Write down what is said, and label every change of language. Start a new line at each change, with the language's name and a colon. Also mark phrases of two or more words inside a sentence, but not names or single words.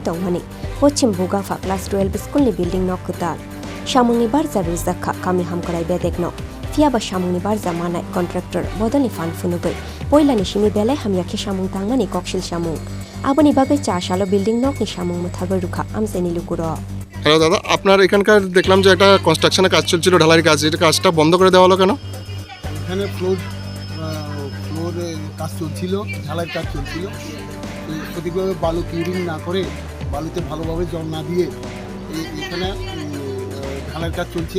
Kok Borok: tong hani Pashim Bogafa class 12 school ni building nok kutal Samung ni barza Rwkha kami hamkarai bedek nok fia ba Samung ni barza manai contractor bodani fan funugai poila ni shimi belai hamya ke Samung tangmani kokshil Samung aboni bagai Chasalo building nok ni Samung Mwthangwi Rwkha Amchaini Lukurok.
Bangla: হ্যালো দাদা, আপনার এখানকার দেখলাম যে একটা কনস্ট্রাকশনের কাজ চলছিল, ঢালাইয়ের কাজ, এটা কাজটা বন্ধ করে দেওয়া হলো কেন? এখানে ফ্লোর কাজ চলছিল, ঢালাইয়ের কাজ চলছিল, সঠিকভাবে বালু কিউরিং না করে বালুতে ভালোভাবে জল না দিয়ে এখানে ঢালাইয়ের কাজ চলছে।